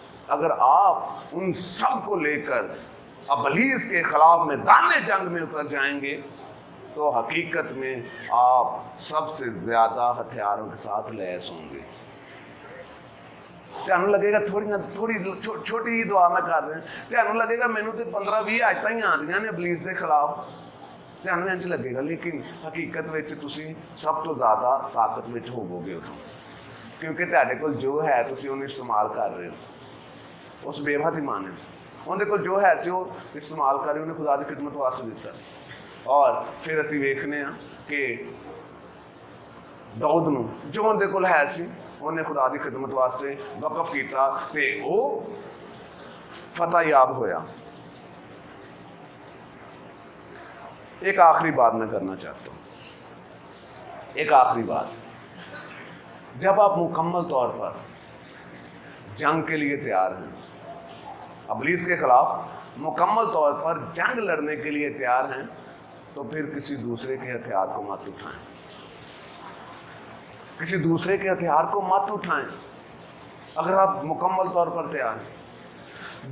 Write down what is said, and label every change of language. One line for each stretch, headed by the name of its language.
Hindi: अगर आप उन सब को लेकर अबलीस के खिलाफ मैदान जंग में उतर जाएंगे तो हकीकत में आप सबसे ज्यादा हथियारों के साथ लैस होंगे।
Punjabi: तुहानू लगेगा छोटी ही दुआ मैं कर रहा, तुहानू लगेगा मैनू तो 15-20 आयतां ही आंदियां ने अबलीस के खिलाफ, ਤੁਹਾਨੂੰ ਇੰਝ ਲੱਗੇਗਾ, ਲੇਕਿਨ ਹਕੀਕਤ ਵਿੱਚ ਤੁਸੀਂ ਸਭ ਤੋਂ ਜ਼ਿਆਦਾ ਤਾਕਤ ਵਿੱਚ ਹੋਵੋਗੇ ਉਦੋਂ, ਕਿਉਂਕਿ ਤੁਹਾਡੇ ਕੋਲ ਜੋ ਹੈ ਤੁਸੀਂ ਉਹਨੂੰ ਇਸਤੇਮਾਲ ਕਰ ਰਹੇ ਹੋ। ਉਸ ਬੇਵਦ ਇਮਾਨ ਹੈ, ਉਹਦੇ ਕੋਲ ਜੋ ਹੈ ਸੀ ਉਹ ਇਸਤੇਮਾਲ ਕਰ ਰਹੇ, ਉਹਨੇ ਖੁਦਾ ਦੀ ਖਿਦਮਤ ਵਾਸਤੇ ਦਿੱਤਾ। ਔਰ ਫਿਰ ਅਸੀਂ ਵੇਖਦੇ ਹਾਂ ਕਿ ਦਾਊਦ ਨੂੰ ਜੋ ਉਹਦੇ ਕੋਲ ਹੈ ਸੀ ਉਹਨੇ ਖੁਦਾ ਦੀ ਖਿਦਮਤ ਵਾਸਤੇ ਵਕਫ ਕੀਤਾ ਤੇ ਉਹ फतह याब होया।
Hindi: एक आखिरी बात मैं करना चाहता हूँ, एक आखिरी बात, जब आप मुकम्मल तौर पर जंग के लिए तैयार हैं, इब्लीस के खिलाफ मुकम्मल तौर पर जंग लड़ने के लिए तैयार हैं, तो फिर किसी दूसरे के हथियार को मत उठाएं, किसी दूसरे के हथियार को मत उठाएं अगर आप मुकम्मल तौर पर तैयार हैं।